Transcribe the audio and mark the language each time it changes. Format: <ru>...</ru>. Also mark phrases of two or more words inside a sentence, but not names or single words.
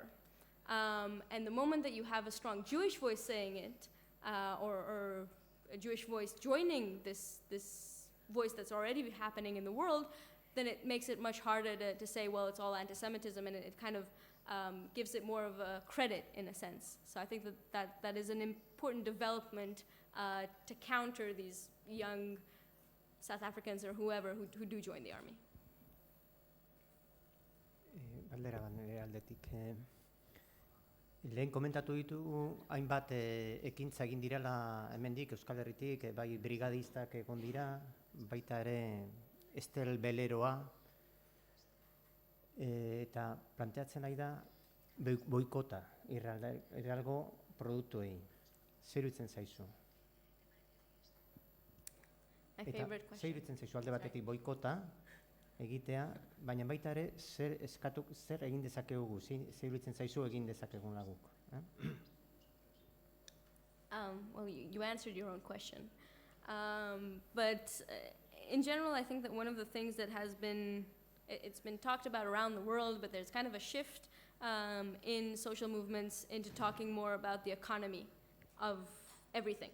<en>And the moment that you have a strong Jewish voice saying it, or a Jewish voice joining this voice that's already happening in the world, then it makes it much harder to say, well, it's all anti-Semitism, and it kind of gives it more of a credit in a sense. So I think that is an important development to counter these young South Africans or whoever who do join the army.</en> <eu>Galdera bat nire aldetik. Lehen komentatu ditugu hainbat ekintza egin direla hemendik Euskal Herritik, bai brigadistak egon dira, baita ere Estel Beleroa, eta planteatzen nahi da boikota Israelgo produktuei. Zer iruditzen zaizu?</eu> <en>My favorite question.</en> <eu>Zer iruditzen zaizu alde batetik boikota egitea, baina baita ere zer egin dezakegu, zer iruditzen zaizu egin dezakeguna guk.</eu> <en>Well, you answered your own question. But in general, I think that one of the things that it's been talked about around the world, but there's kind of a shift in social movements into talking more about the economy of everything.</en>